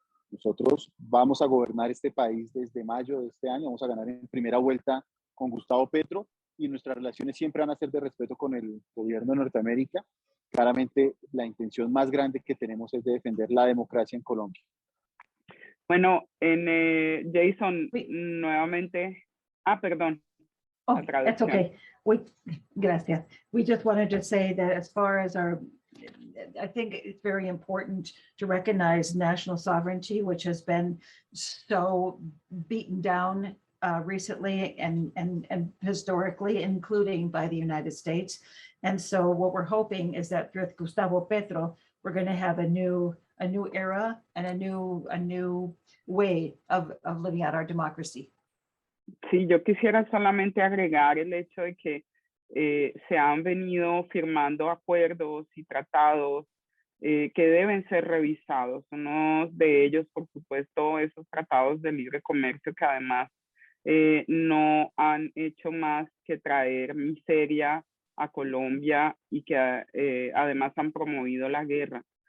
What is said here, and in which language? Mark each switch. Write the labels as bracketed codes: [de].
[es] Nosotros vamos a gobernar este país desde mayo de este año, vamos a ganar en primera vuelta con Gustavo Petro, y nuestras relaciones siempre van a ser de respeto con el gobierno de Norteamérica. Claramente la intención más grande que tenemos es de defender la democracia en Colombia. Bueno, Yeisson, nuevamente, perdón. [en] Oh, that's okay. Gracias. We just wanted to say that as far as I think it's very important to recognize national sovereignty, which has been so beaten down recently and historically, including by the United States. And so what we're hoping is that with Gustavo Petro, we're going to have a new era and a new way of living out our democracy. [es] Sí, yo quisiera solamente agregar el hecho de que se han venido firmando acuerdos y tratados que deben ser revisados. Uno de ellos, por supuesto, esos tratados de libre comercio que además no han hecho más que traer miseria a Colombia y que además han promovido la guerra.